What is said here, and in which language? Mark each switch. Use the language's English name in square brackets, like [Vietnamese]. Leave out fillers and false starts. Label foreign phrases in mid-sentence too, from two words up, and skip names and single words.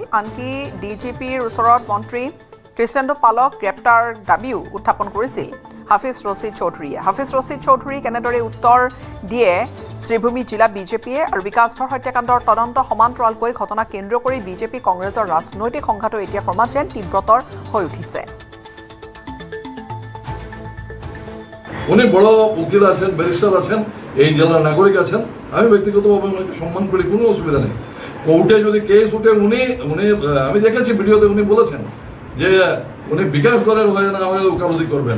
[Assamese] আনকি ডিজিপিৰ ওচৰত মন্ত্ৰী কৃষ্ণেন্দু পালক গ্ৰেপ্তাৰ দাবীও উত্থাপন কৰিছিল হাফিজ ৰছিদ চৌধুৰীয়ে। হাফিজ ৰছিদ চৌধুৰী কেনেদৰে উত্তৰ দিয়ে শ্ৰীভূমি জিলা বিজেপিয়ে। আৰু বিকাশ ধৰ হত্যাকাণ্ডৰ তদন্ত সমান্তৰালকৈ ঘটনা কেন্দ্ৰ কৰি বিজেপি কংগ্ৰেছৰ ৰাজনৈতিক সংঘাতো এতিয়া ক্ৰমাৎ যেন তীব্ৰতৰ হৈ উঠিছে। [Bangla] উনি বড় উকিল আছেন, ব্যারিস্টার আছেন, এই জেলার নাগরিক আছেন। আমি ব্যক্তিগতভাবে ওনাকে সম্মান করি, কোনো অসুবিধা নেই। কোর্টে যদি কেস উঠে উনি আমি দেখেছি ভিডিওতে উনি বলেছেন যে উনি বিকাশ ধরের হয়ে না হয়ে ওকালতি করবেন।